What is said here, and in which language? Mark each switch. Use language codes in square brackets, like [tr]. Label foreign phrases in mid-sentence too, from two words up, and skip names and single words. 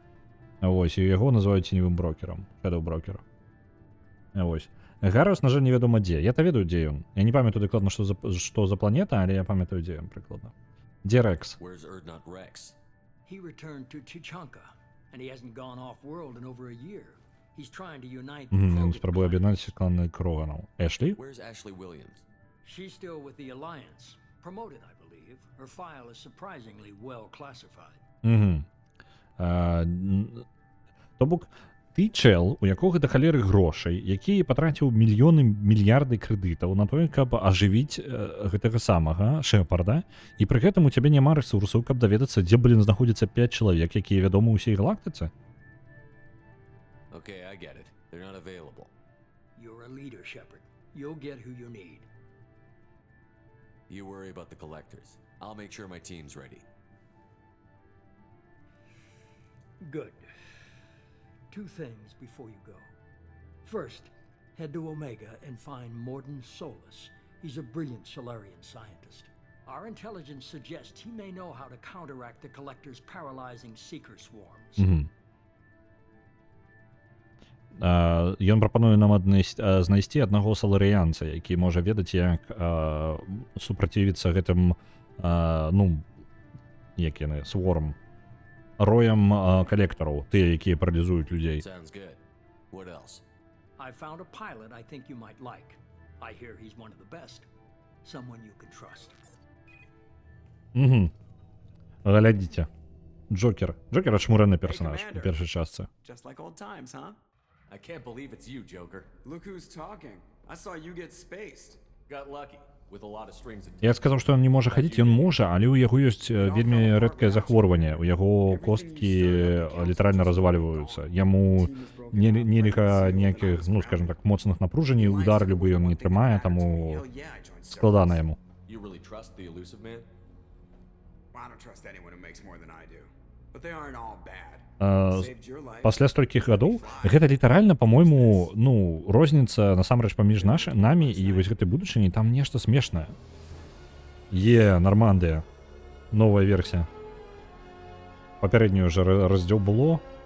[be] Вось, і яго называюць теневым брокером, [en] Shadow Broker. [be] Вось. Гарус, на жаль, невядома дзе. Я-то ведаю, дзе ён. Я не памятаю дакладна, што за планета, але я памятаю, дзе ён прыкладна. Дзе Рекс? [en] Where's Erdnot Rex? He returned to Chichanka, and he hasn't gone off-world in over a year. He's trying to unite the [uk] Він спробує об'єднати клани Кроганов. Ешлі? [en] Where's Ashley Williams? She's still with the Alliance. Promoted, I believe. Her file is surprisingly well classified. [uk] Тобок, ти чел, у якого до халери грошей, який потратив мільйони, мільярди кредитів на то, [be] каб аживіць гэтага самага Шепарда, і при гэтым у цябе няма ресурсаў, каб даведацца, дзе, блін, знаходзіцца 5 чалавек, якія вядомы ўсей галактыцы? [en] Okay, I get it. They're not available. You're a leader, Shepard. You'll get who you need. You worry about the collectors. I'll make sure my team's ready. Good. 2 things before you go. First, head to Omega and find Morden Solus. He's a brilliant Solarian scientist. Our intelligence suggests he may know how to counteract the Collector's paralyzing Seeker swarms. [be] Ён прапануе нам знайсці аднаго саларыянца, які можа ведаць, як супраціўіцца гэтым, ну, як яны, сворм, роям калектараў, тыя, якія паралізуюць людзей. [en] Sounds good. What else? I found a pilot I think you might like. I hear he's one of the best. Someone you can trust. [be] Глядзіце. Джокер. Джокер ачмурэны персонаж у першай частцы. [en] Just like old times, huh? I can't believe it's you, Joker. Look who's talking. I saw you get spaced. Got lucky with a lot of strings [be] Я сказаў, што ён не можа хадзіць, ён можа, але ў яго ёсць вельмі рэдкае захворванне. У яго косткі літаральна развальваюцца. Яму нельга ніякіх, ну, скажем так, моцных напружанняў, удар любы ён не трымае, таму складана яму. [en] You really trust the elusive man? I don't trust anyone who makes more than I do. But they aren't all bad. [be] Пасля столькіх гадоў гэта літаральна, по-мойму, ну, розніца насамрэч паміж намі і вось гэтай будучыні, там нешта смешнае. Нормандыя. Новая версія. Папярэднюю уже раздзел было.